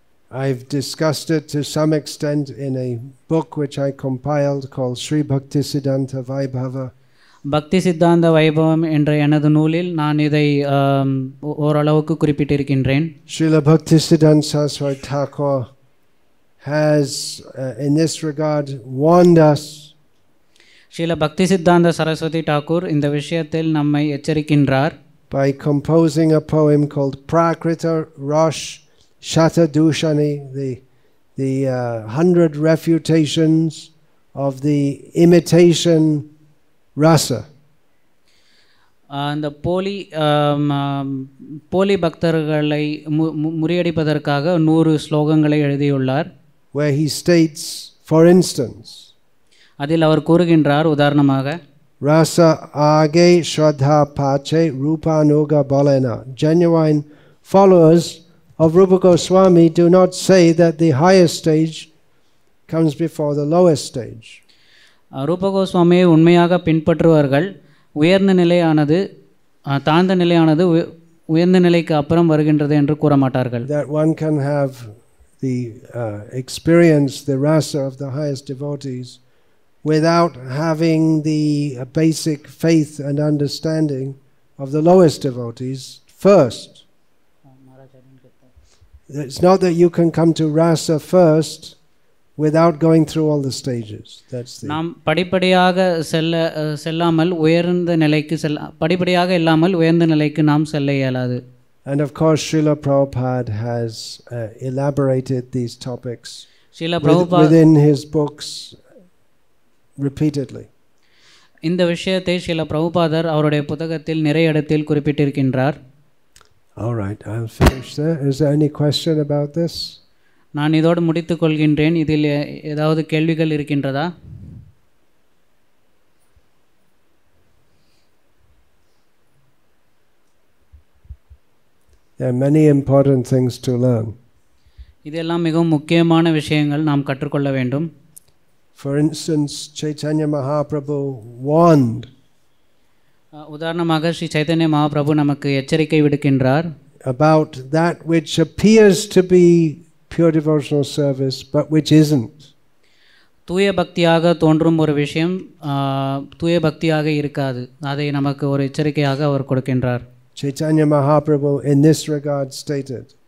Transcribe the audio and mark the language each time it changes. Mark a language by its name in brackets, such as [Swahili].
[English] I've discussed it to some extent in a book which I compiled called Sri Bhaktisiddhanta Vaibhava. [Tamil] பக்தி சித்தாந்த வைபவம் என்ற எனது நூலில் நான் இதை ஓரளவுக்கு குறிப்பிட்டிருக்கின்றேன். [English] Srila Bhaktisiddhanta Saraswati Thakur has in this regard warned us. [Tamil] Srila பக்தி சித்தாந்த சரஸ்வதி டாக்கூர் இந்த விஷயத்தில் நம்மை எச்சரிக்கின்றார். [English] By composing a poem called Prakrita Rosh Shatadushani, the 100 refutations of the imitation rasa. [Tamil] அந்த போலி பக்தர்களை முறியடிப்பதற்காக 100 ஸ்லோகங்களை எழுதியுள்ளார். [English] Where he states, for instance, [Tamil] அதில் அவர் கூறுகின்றார், உதாரணமாக, [Bangla] rasa age shraddha pache rupanuga balena. [English] Genuine followers of Rupa Goswami do not say that the highest stage comes before the lowest stage. [Tamil] ரூப கோஸ்வாமியை உண்மையாக பின்பற்றுவர்கள் உயர்ந்த நிலையானது தாழ்ந்த நிலையானது உயர்ந்த நிலைக்கு அப்புறம் வருகின்றது என்று கூற மாட்டார்கள். [English] That one can have the experience the rasa of the highest devotees without having the basic faith and understanding of the lowest devotees first. It's not that you can come to rasa first without going through all the stages. That's the [Tamil] நாம் படிப்படியாக செல்லாமல் உயர்ந்த நிலைக்கு படிப்படியாக இல்லாமல் உயர்ந்த நிலைக்கு நாம் செல்ல இயலாது. [English] And of course Srila Prabhupada has elaborated these topics within his books repeatedly. [Tamil] இந்த விஷயத்தை ஸ்ரீல பிரபுபாதர் அவருடைய புத்தகத்தில் நிறைய இடத்தில் குறிப்பிட்டிருக்கின்றார். [English] All right, I'll finish there. Is there any question about this? [Tamil] நான் இதோடு முடித்துக் கொள்கின்றேன். இதில் ஏதாவது கேள்விகள் இருக்கின்றதா? [English] There are many important things to learn. [Tamil] இதெல்லாம் மிகவும் முக்கியமான விஷயங்கள் நாம் கற்றுக்கொள்ள வேண்டும். [English] For instance, Chaitanya Mahaprabhu warned. [Tamil] உதாரணமாக ஸ்ரீ சைதன்ய மகாபிரபு நமக்கு எச்சரிக்கை விடுக்கின்றார். [English] About that which appears to be pure devotional service but which isn't. [Tamil] தூய பக்தியாக தோன்றும் ஒரு விஷயம் தூய பக்தியாக இருக்காது. அதை நமக்கு ஒரு எச்சரிக்கையாக அவர் கொடுக்கின்றார். [English] Chaitanya Mahaprabhu in this regard stated.